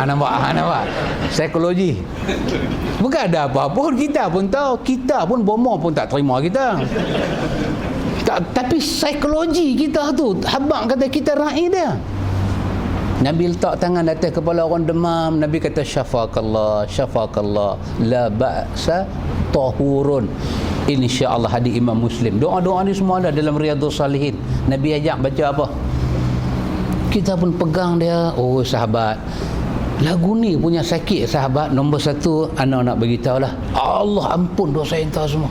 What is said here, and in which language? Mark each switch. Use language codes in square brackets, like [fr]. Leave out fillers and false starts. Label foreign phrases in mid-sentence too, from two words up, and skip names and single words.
[ms] Nampak? Psikologi. Bukan ada apa-apa, kita pun tahu. Kita pun bomoh pun tak terima kita. Tapi psikologi kita tu, habaq kata kita raih dia. Nabi letak tangan atas kepala orang demam. Nabi kata [ar] syafakallah, la ba'sa tahurun. [ms] InsyaAllah hadis Imam Muslim. Doa-doa ni semua ada dalam Riyadhus Salihin. Nabi ajak baca apa? Kita pun pegang dia. Oh sahabat, lagu ni punya sakit sahabat. Nombor satu, anak nak beritahu lah, Allah ampun dosa entah semua.